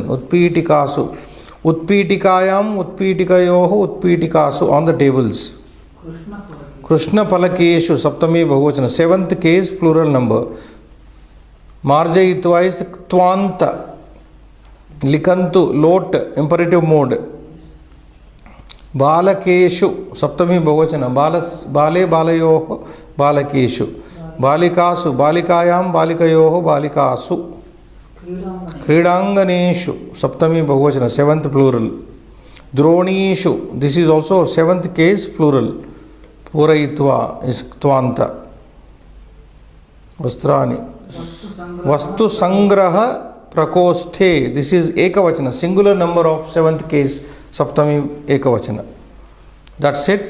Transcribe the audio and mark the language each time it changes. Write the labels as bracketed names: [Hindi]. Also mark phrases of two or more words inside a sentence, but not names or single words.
[Sanskrit] उत्पीटिकासु. उत्पीटिकायाम्, उत्पीटिकयोः, उत्पीटिकासु [English] on the tables. [Sanskrit] कृष्ण पलकेषु, सप्तमी बहुवचन. [English] Seventh case, plural number. [Sanskrit] मार्जयित्वा is त्वान्त. लिकन्तु, लोट्, [English] imperative mode. [Sanskrit] बालकेषु, सप्तमी बहुवचन. बाले, बालयोः, बालकेषु. बालिकासु, बालिकायाम्, बालिकयोः, बालिकासु. क्रीडाङ्गनेषु, सप्तमी बहुवचन, [English] seventh plural. Dronishu, this is also seventh case plural. [Sanskrit] पूरयित्वा is त्वान्त. वस्त्राणि. वस्तु संग्रह प्रकोष्ठे, [English] this is Ekavachana, singular number of seventh case, [Sanskrit] सप्तमी एकवचन. [English] That's it. [Sanskrit] शुभं भूयात्.